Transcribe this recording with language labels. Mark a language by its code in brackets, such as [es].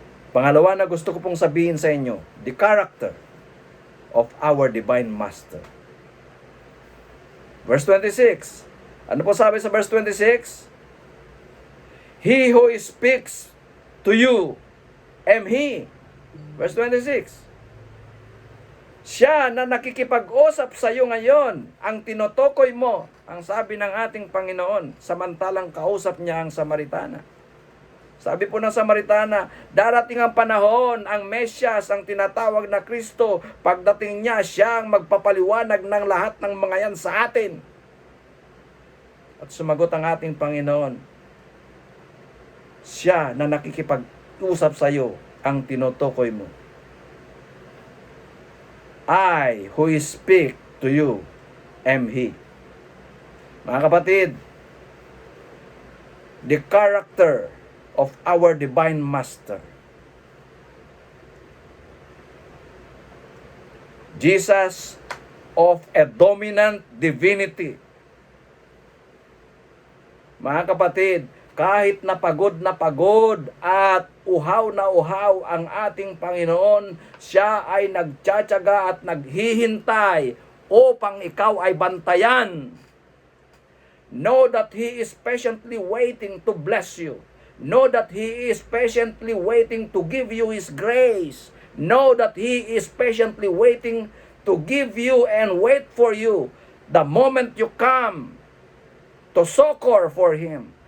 [tl] Pangalawa na gusto ko pong sabihin sa inyo, [en] the character of our divine master. [tl] Verse 26. Ano po sabi sa verse 26? [en] He who speaks to you am He. Verse 26. [tl] Siya na nakikipag-usap sa iyo ngayon, ang tinutukoy mo, ang sabi ng ating Panginoon, samantalang kausap niya ang Samaritana. Sabi po ng Samaritana, darating ang panahon, ang Mesyas, ang tinatawag na Kristo, pagdating niya, siya ang magpapaliwanag ng lahat ng mga yan sa atin. At sumagot ang ating Panginoon, siya na nakikipag-usap sa iyo, ang tinutukoy mo. [en] I who speak to you am He. [tl] Mga kapatid, [en] the character of our divine master, Jesus of a dominant divinity. [tl] Mga kapatid, kahit na pagod at uhaw na uhaw ang ating Panginoon, siya ay nagtsatsaga at naghihintay upang ikaw ay bantayan. [en] Know that He is patiently waiting to bless you. Know that He is patiently waiting to give you His grace. Know that He is patiently waiting to give you and wait for you the moment you come to succor for Him.